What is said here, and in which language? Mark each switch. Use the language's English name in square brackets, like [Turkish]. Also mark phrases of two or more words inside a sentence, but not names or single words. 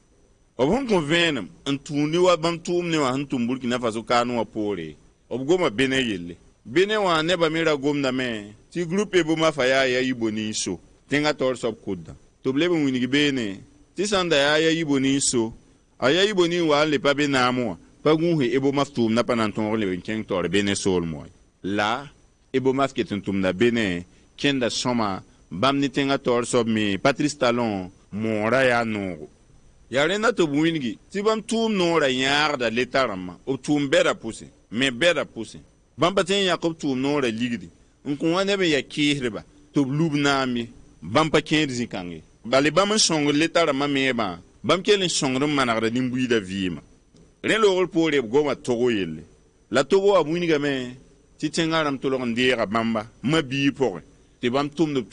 [Mossi] b sẽn kõ vẽenem n tũud ne wa bãmb tʋʋm ne wã sẽn tʋm burkina faso kaanẽ wã poore b goma bene yelle bene wã nebã me ra gomdame tɩ groupe eboma fa yaa ya yibo ninso tẽngã taoor soab kʋdda tɩ b leb n wilg beene tɩ sãn da yaa ya yibo ninso a ya yibo nin wa n le pa be naamẽ wã pa gũuse ebomaf tʋʋmdã pa na n tõog leb n kẽng taoor bene soolmẽ wã la ebomaf ket n tʋmda bene kẽnda sõma bãmb ne tẽngã taoor soab me patrice talon moora yaa noogo yaa rẽnda tɩ b wilgi tɩ bãmb tʋʋm noorã yãagda leta rãmbã b tʋʋm bɛda pʋse me bɛda pʋse bãmb pa tõe n yãk b tʋʋm noorã ligdi n kõ wã neb n ya keesdba tɩ b lub naam ye bãmb pa kẽed zĩ-kãng ye bale bãmb n sõngd leta rãmbã meebã bãmb kell n sõngd n manegda nin-buiidã vɩɩmã rẽ loogr poore b goma togo yelle la togo wã wingame tɩ tẽngã rãmb tolg n deega bãmba ma-biig pʋgẽ tɩ bãmb tʋmd b